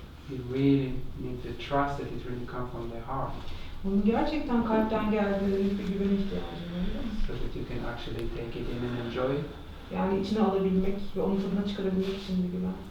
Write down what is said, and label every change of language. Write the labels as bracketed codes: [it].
[en] You really need to trust that it really comes from the heart, [tr] Onun gerçekten kalpten geldiğine bir güvene ihtiyacın var. [en] so that you can actually take it in and enjoy it. [tr] Yani içine alabilmek ve onun tadına çıkarabilmek için bir güven.